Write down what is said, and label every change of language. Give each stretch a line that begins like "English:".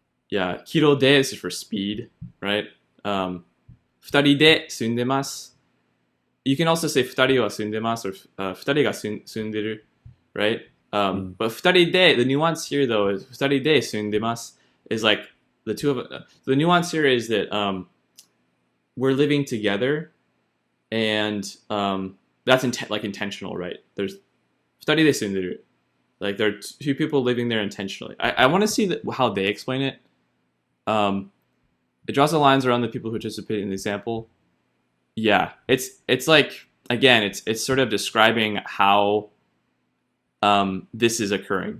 English: Yeah, kilo de is for speed, right?
Japanese: 2人で住んでます.
English: You can also say
Japanese: 2人は住んでます
English: or
Japanese: 2人が住んでる,
English: right? But 2人で, the nuance here though is
Japanese: 2人で住んでます
English: is like the two of the nuance here is that we're living together and that's like intentional, right?
Japanese: There's 2人で住んでる.
English: Like there are two people living there intentionally. I want to see how they explain it. It draws the lines around the people who participate in the example. Yeah, it's like again, it's sort of describing how this is occurring.